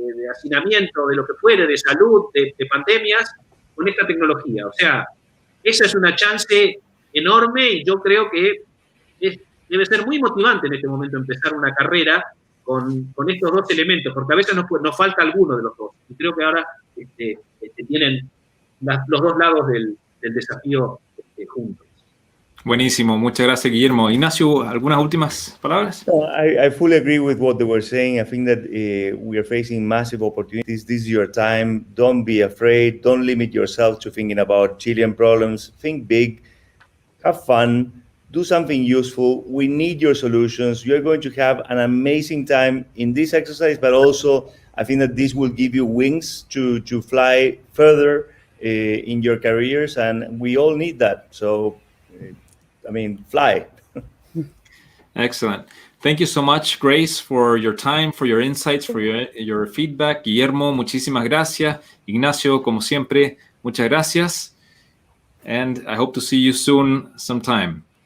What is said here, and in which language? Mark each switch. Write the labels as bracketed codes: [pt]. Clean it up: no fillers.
[es] hacinamiento, de lo que fuere, de salud, de pandemias, con esta tecnología. O sea, esa es una chance enorme y yo creo que debe ser muy motivante en este momento empezar una carrera con estos dos elementos, porque a veces nos falta alguno de los dos. Y creo que ahora tienen los dos lados del desafío juntos. Buenísimo, muchas gracias, Guillermo. Ignacio, ¿algunas últimas palabras? [en] I fully agree with what they were saying. I think that we are facing massive opportunities. This is your time. Don't be afraid. Don't limit yourself to thinking about Chilean problems. Think big. Have fun. Do something useful. We need your solutions. You're going to have an amazing time in this exercise, but also I think that this will give you wings to fly further in your careers, and we all need that. So, I mean, fly. Excellent. Thank you so much, Grace, for your time, for your insights, for your feedback. [es] Guillermo, muchísimas gracias. Ignacio, como siempre, muchas gracias. [en] And I hope to see you soon sometime.